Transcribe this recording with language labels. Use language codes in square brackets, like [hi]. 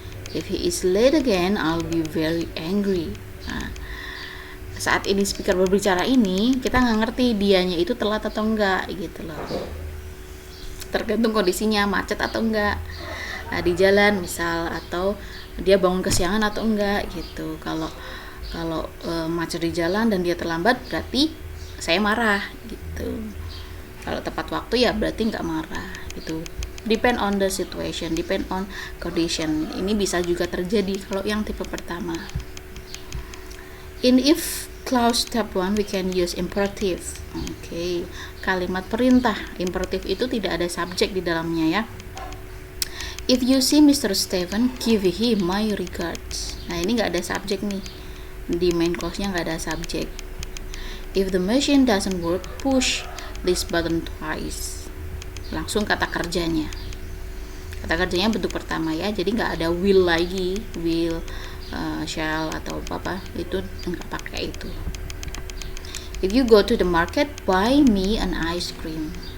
[en] If he is late again, I'll be very angry. [id] Saat ini speaker berbicara ini, kita nggak ngerti dianya itu telat atau enggak gitu loh. Tergantung kondisinya, macet atau enggak di jalan misal, atau dia bangun kesiangan atau enggak gitu. Kalau macet di jalan dan dia terlambat, berarti saya marah gitu. Kalau tepat waktu ya berarti nggak marah gitu. [en] Depend on the situation, depend on condition. [id] Ini bisa juga terjadi kalau yang tipe pertama. [en] In if clause step 1 we can use imperative. [id] Oke, kalimat perintah. Imperative itu tidak ada subjek di dalamnya ya. [en] If you see Mr. Stephen, give him my regards. [id] Nah, ini nggak ada subjek nih. Di main clause-nya nggak ada subjek. [en] If the machine doesn't work, push this button twice. [id] Langsung kata kerjanya. Kata kerjanya bentuk pertama ya, jadi nggak ada will lagi, will, shall atau apa, itu nggak pakai itu. [en] If you go to the market, buy me an ice cream.